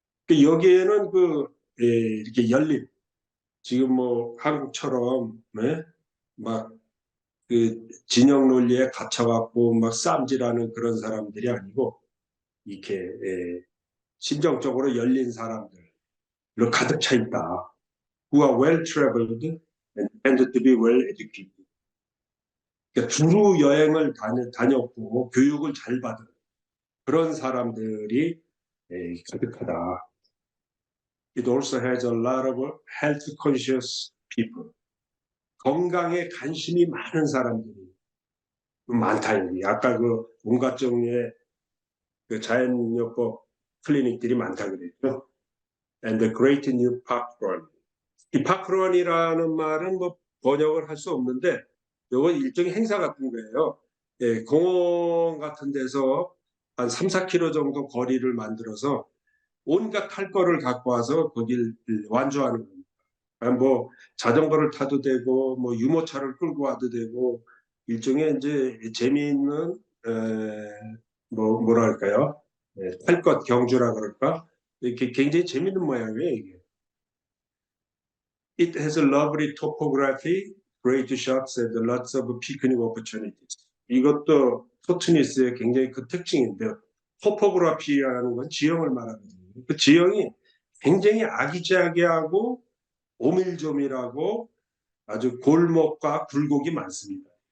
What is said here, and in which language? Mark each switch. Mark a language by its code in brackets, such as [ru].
[ko] 여기에는 이렇게 열린 지금 뭐 한국처럼 네? 막그 진영 논리에 갇혀갖고 막 쌈질하는 그런 사람들이 아니고 이렇게 심정적으로 열린 사람들로 가득 차 있다. [en] Who are well traveled and tend to be well educated. [ko] 그러니까 두루 여행을 다녔고 교육을 잘 받은 그런 사람들이 가득하다. [en] It also has a lot of health conscious people. [ko] 건강에 관심이 많은 사람들이 많다. 여기. 아까 그 온갖 종류의 그 자연요법 클리닉들이 많다 그랬죠. [en] And the great new park run. [ko] 이 파크런이라는 말은 뭐 번역을 할 수 없는데 이건 일종의 행사 같은 거예요. 공원 같은 데서 한 3, 4km 정도 거리를 만들어서 온갖 탈 거를 갖고 와서 거길 완주하는 겁니다. 뭐 자전거를 타도 되고 뭐 유모차를 끌고 와도 되고 일종의 이제 재미있는 뭐랄까요? 탈 것 경주라 그럴까? 이렇게 굉장히 재미있는 모양이에요, 이게. [en] It has a lovely topography, great shops and lots of picnic opportunities. [ko] 이것도 토트니스의 굉장히 그 특징인데요. 토포그래피라는 건 지형을 말하거든요. 그 지형이 굉장히 아기자기하고 오밀조밀하고 아주 골목과 굴곡이 많습니다.